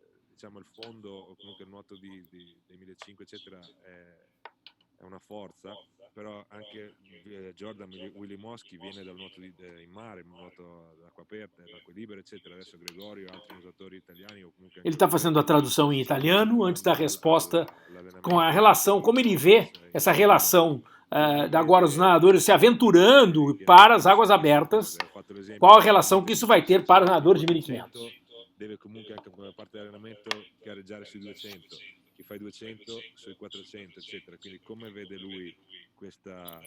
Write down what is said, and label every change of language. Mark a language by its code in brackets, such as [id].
[it] Diciamo il fondo o comunque il nuoto dei 1.500 eccetera è una forza, però anche Jordan Wilimowski viene dal nuoto in mare, un nuoto d'acqua aperta, d'acqua libera eccetera. Adesso Gregorio e altri nuotatori italiani ou comunque [pt] ele está fazendo a tradução em italiano antes da resposta com a relação, como ele vê essa relação agora os nadadores se aventurando para as águas abertas, qual a relação que isso vai ter para os nadadores de 1.500. [it] Deve comunque anche come parte dell'allenamento gareggiare sui 200, chi fa i 200 sui 400 eccetera, quindi come vede lui questa